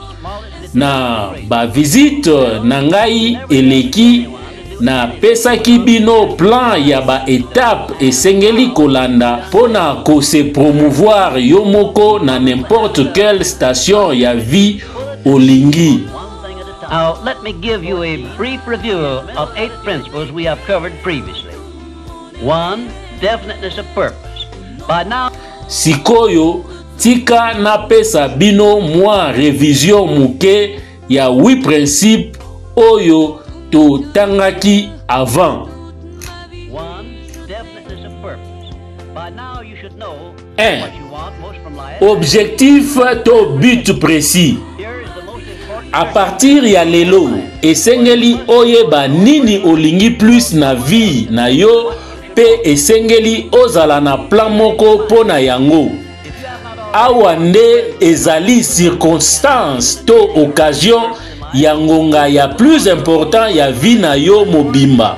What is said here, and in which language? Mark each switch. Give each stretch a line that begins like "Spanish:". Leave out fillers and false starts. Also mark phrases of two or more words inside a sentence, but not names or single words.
Lingala: Na ba visite na ngai eleki na pesaki bino plan ya ba étape esengeli kolanda pona ko
French: se promouvoir
Lingala: yo moko na
French: n'importe quelle station
Lingala: ya vie olingi.
English: Now, let me give you a brief review of 8 principles we have covered previously. 1. Definiteness of purpose. By now,
Lingala: sikoyo tika na pesa bino mwa revision muke ya 8 principes oyo to tangaki avant.
English: 1. Definiteness of purpose. By now you should know 1. what you want most from life.
French: Objectif to but précis. Here is the most important.
Lingala: A partir ya lelo esengeli oyeba nini olingi plus na vie na yo pe esengeli ozala na plan moko pona yango. Awa nde ezali circonstance to occasion ya ngonga ya
French: plus important
Lingala: ya vie na yo mobimba.